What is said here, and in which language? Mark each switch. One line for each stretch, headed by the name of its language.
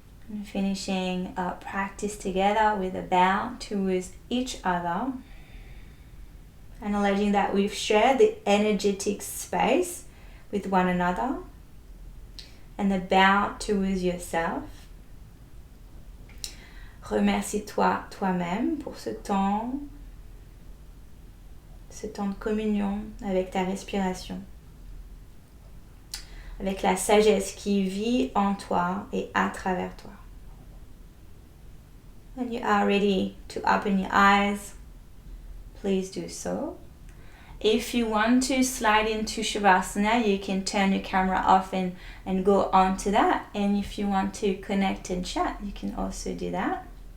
English: And finishing our practice together with a bow towards each other. Acknowledging that we've shared the energetic space with one another. And the bow towards yourself.
French: Remercie-toi toi-même pour ce temps de communion avec ta respiration, avec la sagesse qui vit en toi et à travers toi.
English: When you are ready to open your eyes, please do so. If you want to slide into Shavasana, you can turn your camera off and go on to that. And if you want to connect and chat, you can also do that.